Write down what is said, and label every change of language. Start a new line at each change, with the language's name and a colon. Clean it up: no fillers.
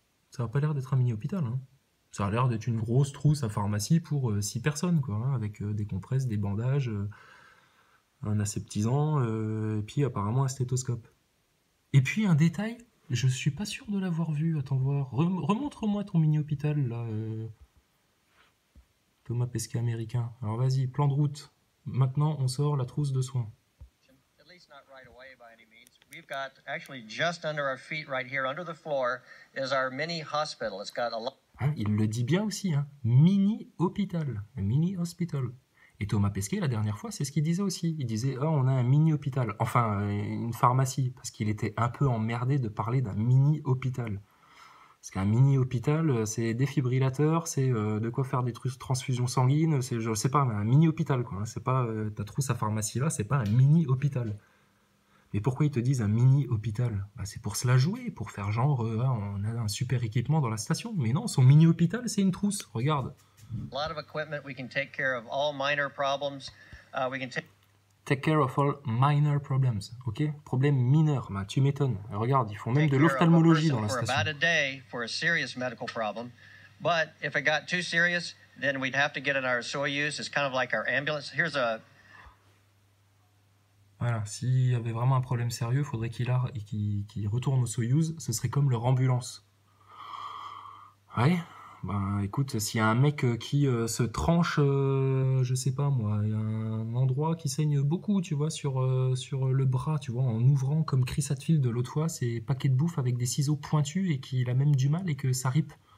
French: Ça n'a pas l'air d'être un mini-hôpital, hein. Ça a l'air d'être une grosse trousse à pharmacie pour 6 personnes, quoi, hein, avec des compresses, des bandages, un aseptisant, et puis apparemment un stéthoscope. Et puis un détail, je suis pas sûr de l'avoir vu, attends voir. Remontre-moi ton mini-hôpital, là, Thomas Pesquet américain. Alors vas-y, plan de route. Maintenant, on sort la trousse de soins.
English: At least not right away by any means. We've got actually just under our feet right here under the floor is our mini hospital. It's got a lot.
French: Hein, il le dit bien aussi, hein. Mini-hôpital, un mini-hospital. Et Thomas Pesquet, la dernière fois, c'est ce qu'il disait aussi. Il disait, oh, on a un mini-hôpital. Enfin, une pharmacie, parce qu'il était un peu emmerdé de parler d'un mini-hôpital. Parce qu'un mini-hôpital, c'est défibrillateur, c'est de quoi faire des transfusions sanguines, c'est, je sais pas, un mini-hôpital, quoi. C'est pas ta trousse à pharmacie là, c'est pas un mini-hôpital. Mais pourquoi ils te disent un mini-hôpital? Bah, c'est pour se la jouer, pour faire genre, on a un super équipement dans la station. Mais non, son mini-hôpital, c'est une trousse, regarde.
English: A lot of equipment. We can take care of all minor problems. We can Take care of all minor problems, ok?
French: Problème mineur, bah, tu m'étonnes. Regarde, ils font même de l'ophtalmologie dans la
English: for
French: station.
English: about a day for a serious medical problem. But if it got too serious, then we'd have to get in our Soyuz. It's kind of like our ambulance. Here's a.
French: Voilà, s'il y avait vraiment un problème sérieux, il faudrait qu'il retourne au Soyuz, ce serait comme leur ambulance. Ouais, ben écoute, s'il y a un mec qui se tranche, je sais pas moi, il y a un endroit qui saigne beaucoup, tu vois, sur le bras, tu vois, en ouvrant comme Chris Hadfield de l'autre fois, ses paquets de bouffe avec des ciseaux pointus et qu'il a même du mal et que ça ripe.